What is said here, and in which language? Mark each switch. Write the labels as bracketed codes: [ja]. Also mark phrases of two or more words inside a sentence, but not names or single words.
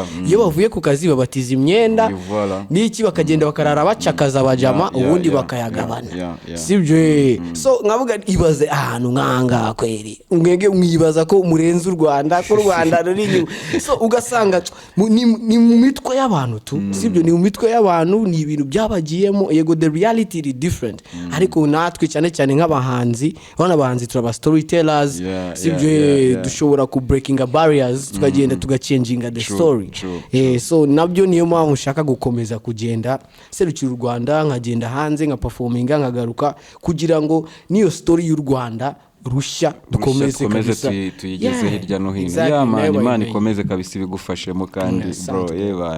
[rw] Iyo bavuye ku kazi babatiza imyenda n'iki, bakagenda bakarara bacakaza abajama, ubundi bakayagabana, sibyo? So nkavuga ibaze ahantu nkanga kweri, mwege mwibaza ko murenze u Rwanda, ko u Rwanda ruri inyuma. So ugasanga ni mu mitwe y'abantu tu, sibyo? Ni mu mitwe y'abantu, ni ibintu byabagiyemo. [en] Yego the reality is different, [rw] ariko natwe cyane cyane nk'abahanzi, abana bahanzi turaba storytellers, sibyo? Dushobora ku [en] breaking barriers, [rw] tukagenda tugachanginga [en] the story. [rw] So nabyo niyo mpamvu ushaka gukomeza kugenda serukira u Rwanda, nkagenda hanze nka performinga, nkagaruka, kugira ngo niyo story y'u Rwanda rushya dukomeze kabisa tuyigeze hirya no hino. Imana ikomeze kabisa ibigufashemo kandi bro yebana.